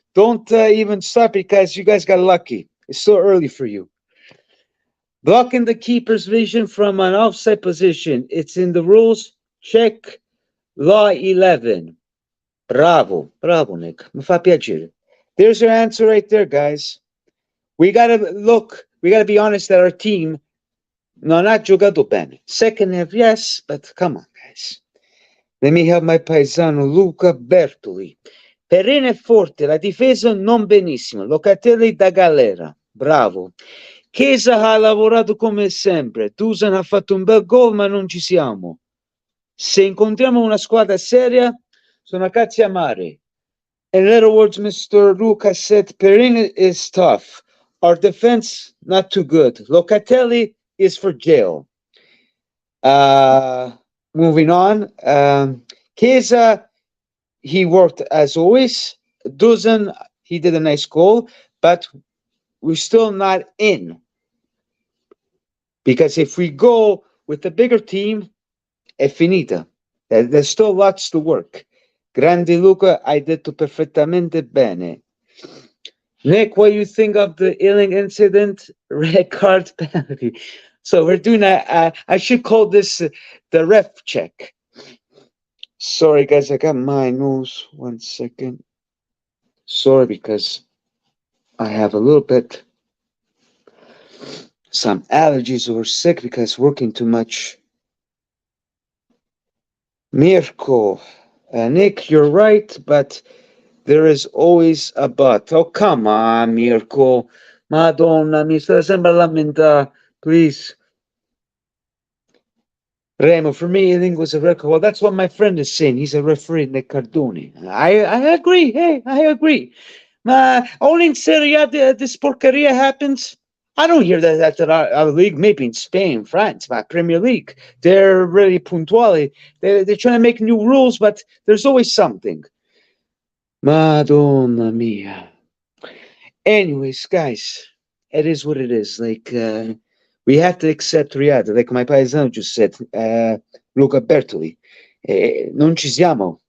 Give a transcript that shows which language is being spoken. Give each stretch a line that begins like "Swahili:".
English: Don't even start because you guys got lucky. It's still early for you. Blocking the keeper's vision from an offside position. It's in the rules. Check. Law 11. Bravo. Bravo, Nick.
Italian: Mi fa piacere.
English: There's your answer right there, guys. We got to be honest that our team
Italian: non ha giocato bene.
English: Second half, yes, but come on, guys. Let me have my paesano Luca Bertoli.
Italian: Perrine è forte, la difesa non benissimo. Locatelli da galera. Bravo. Chiesa ha lavorato come sempre. Dusan ha fatto un bel gol, ma non ci siamo. Se incontriamo una squadra seria, sono cazzi amari.
English: In other words, Mr. Luca said, Perrine is tough. Our defense, not too good. Locatelli is for jail. Moving on. Chiesa, he worked as always. Dusan, he did a nice goal, but we're still not in. Because if we go with the bigger team,
Italian: è finita.
English: There's still lots to work.
Italian: Grande Luca, hai detto perfettamente bene.
English: Nick, what do you think of the Ealing incident? Red card penalty. So we're doing I should call this the ref check. Sorry, guys, I got my nose. 1 second. Sorry, because I have a little bit some allergies or sick because working too much. Mirko, Nick, you're right, but there is always a but. Oh, come on, Mirko.
Italian: Madonna, mi sta sempre a lamentare. Please.
English: Remo, for me, I think it was a record. Well, that's what my friend is saying. He's a referee, Nick Cardoni. I agree. Hey, I agree. Only in Serie A this porcaria happens. I don't hear that at our league, maybe in Spain, France, my Premier League. They're really puntuali. They're trying to make new rules, but there's always something.
Italian: Madonna mia.
English: Anyways, guys, it is what it is. We have to accept reality. Like my paisano just said, Luca Bertoli,
Italian: non ci siamo.